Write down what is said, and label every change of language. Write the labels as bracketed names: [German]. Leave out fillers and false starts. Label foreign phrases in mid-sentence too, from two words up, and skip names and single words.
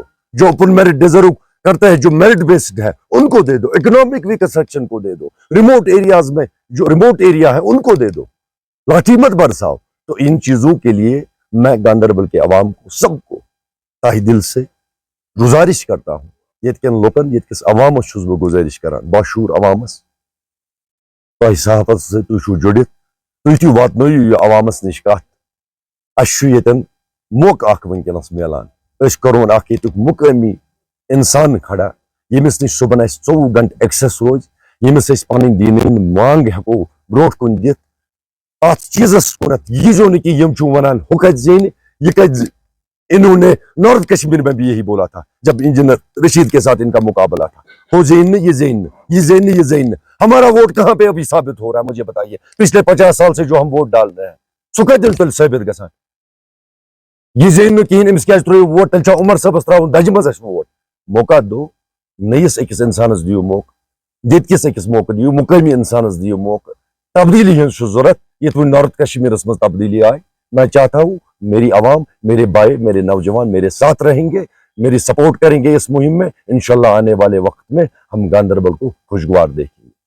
[Urdu] جو [English] open merit deserve [Urdu] کرتا ہے، جو [English] merit based [Urdu] ہے ان کو دے دو، [English] economic reconstruction [Urdu] کو دے دو، [English] remote areas [Urdu] میں جو [English] remote area [Urdu] ہے ان کو دے دو، لاٹھی مت برساؤ. تو ان چیزوں کے لیے میں گاندربل کے عوام کو سب کو تہ دل سے گزارش کرتا ہوں. [Kashmiri] یت کن لوکن یت کس عوامس چھس بہ گزارش کران، باشور عوامس، تہ صحافت سے تھی چھو جڑت، تھی واتنٲیِو یہ عوامس نش کت. اس یتن موقع اخ ونکس ملان، اس کرون اخ یتک مقامی انسان کھڑا یمس نش صبح 24 گھنٹہ ایکسس روز، یمس اس پن دین مانگ ہیکو بروٹ کن دت. ات چیزس کُنتھ [Urdu] یہ جو نہیں کہ [Kashmiri] یم چھو ونان ہو کت زین یہ کت. [Urdu] انہوں نے نارتھ کشمیر میں بھی یہی بولا تھا جب انجینئر رشید کے ساتھ ان کا مقابلہ تھا، ہو زین یہ زین یہ زین یہ زین. ہمارا ووٹ کہاں پہ ابھی ثابت ہو رہا ہے مجھے بتائیے؟ پچھلے 50 سال سے جو ہم ووٹ ڈال رہے ہیں [Kashmiri] سہ کتن تیل ثابت گژھان؟ یہ زین کہین، امس کیا ترٛٲیِو ووٹ؟ تیل چھا عمر صٲبس تراون دجہِ منٛز اسہِ ووٹ؟ موقع دو نٔیِس أکِس انسانس دیو موقع، دِتکِس أکِس موقع دیو، مقٲمی انسانس دیو موقع. تبدیلی ہٕنٛز چھُ ضروٗرت یِتھ پٲٹھۍ نارتھ کشمیرس منٛز تبدیلی آئی. [Urdu] میں چاہتا ہوں میری عوام، میرے بھائی، میرے نوجوان میرے ساتھ رہیں گے، میری سپورٹ کریں گے اس مہم میں. انشاءاللہ آنے والے وقت میں ہم گاندربل کو خوشگوار دیکھیں.